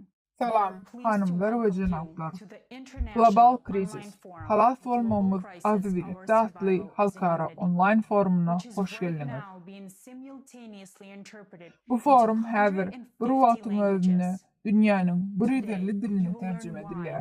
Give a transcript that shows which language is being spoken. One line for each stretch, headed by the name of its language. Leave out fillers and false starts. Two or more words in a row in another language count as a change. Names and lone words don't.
Turkmen: Salam hanımlar ve cenaplar. Global Krisis, Halas Bolmagymyz Agzybyrlikde adly Halkara onlaýn forumuna hoş geldiniz. Bu forum häzir bir wagtyň özünde dünýäniň bir dilini terjime edilýär.